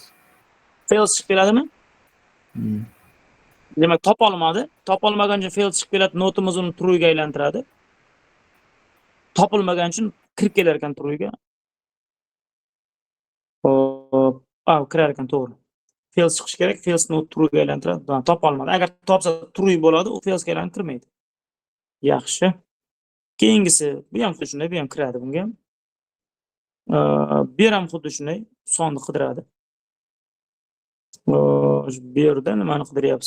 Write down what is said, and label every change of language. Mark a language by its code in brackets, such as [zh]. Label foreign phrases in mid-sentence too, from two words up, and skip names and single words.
[uz] Fails chiqib keladimi? Demak, topolmadi. Topolmagan uchun fails chiqib keladi, notimiz uni true ga aylantiradi. Topilmagan uchun kirib kelar ekan true ga. Kirar ekan, to'g'ri. Fails chiqish kerak, [en] fails not true [uz] ga aylantiradi. Topolmadi. Agar topsa true bo'ladi, u fails ga aylantirmaydi. Yaxshi. Keyingisi, bu ham xuddi shunday, bu ham kiradi bunga. Bu ham xuddi shunday, sonni qidiradi. Bu yerda nimani qidiryapsiz?